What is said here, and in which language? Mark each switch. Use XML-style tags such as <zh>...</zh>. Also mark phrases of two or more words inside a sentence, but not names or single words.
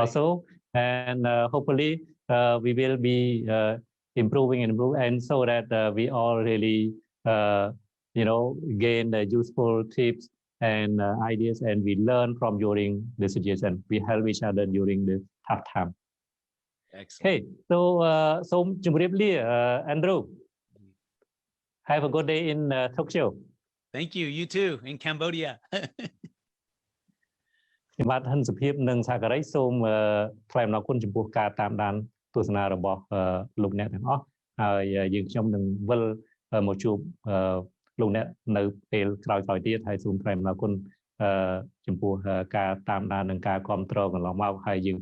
<en>Also, and hopefully we will be improving, and so that we all really gain the useful tips and ideas, and we learn from during the situation. We help each other during the tough time. Excellent. Okay, so Andrew, have a good day in Tokyo. Thank you. You too, in Cambodia.</en> <km>ខ្ញុំបាទហិនសុភាពនិងសហការីសូមថ្លែងអំណរគុណចំពោះការតាមដានទស្សនារបស់លោកអ្នកទាំងអស់ហើយយើងខ្ញុំនឹងវិលមកជួប លោកអ្នកនៅពេលក្រោយៗទៀតហើយសូមថ្លែងអំណរគុណចំពោះការតាមដាននិងការគាំទ្រកន្លងមកហើយយើង</km>